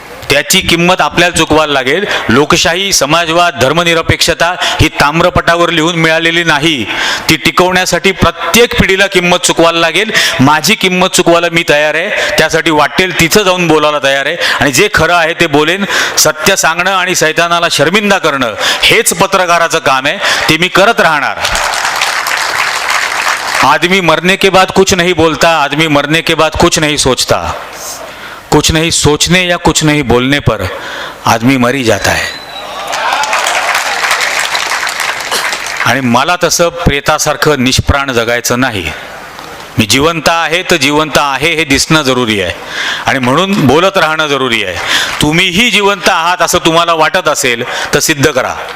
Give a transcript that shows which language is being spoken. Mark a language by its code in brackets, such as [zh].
[mr] त्याची किंमत आपल्याला चुकवायला लागेल. लोकशाही, समाजवाद, धर्मनिरपेक्षता ही ताम्रपटावर लिहून मिळालेली नाही. ती टिकवण्यासाठी प्रत्येक पिढीला किंमत चुकवायला लागेल. माझी किंमत चुकवायला मी तयार आहे. त्यासाठी वाटेल तिथं जाऊन बोलायला तयार आहे आणि जे खरं आहे ते बोलेन. सत्य सांगणं आणि सैतानाला शर्मिंदा करणं हेच पत्रकाराचं काम आहे. ते मी करत राहणार. [hi] आदमी मरने के बाद कुछ नहीं बोलता, आदमी मरने के बाद कुछ नहीं सोचता. कुछ नहीं सोचने या कुछ नहीं बोलने पर आदमी मरी जाता है. [mr] आणि मला तसं प्रेतासारखं निष्प्राण जगायचं नाही. मी जिवंत आहे तर जिवंत आहे हे दिसणं जरुरी आहे आणि म्हणून बोलत राहणं जरुरी आहे. तुम्हीही जिवंत आहात असं तुम्हाला वाटत असेल तर सिद्ध करा.